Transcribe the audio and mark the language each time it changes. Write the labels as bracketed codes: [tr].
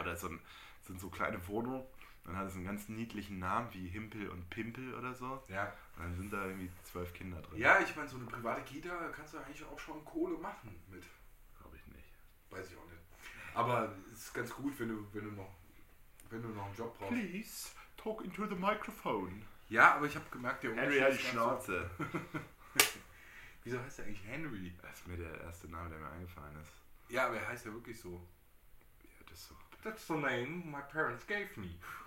[de] Oder es sind so kleine Wohnungen. Dann hat es einen ganz niedlichen Namen wie Himpel und Pimpel oder so. Ja. Und dann sind da irgendwie 12 Kinder drin. Ja, ich meine, so eine private Kita kannst du eigentlich auch schon Kohle machen mit. Glaube ich nicht. Weiß ich auch nicht. Aber es ist ganz gut, wenn du noch einen Job brauchst. [en] Please, talk into the microphone. [de] Ja, aber ich habe gemerkt, der Henry hat die Schnauze. Wieso heißt der eigentlich Henry? Das ist mir der erste Name, der mir eingefallen ist. Ja, aber er heißt ja wirklich so. Ja, das ist so. [en] That's the name my parents gave me.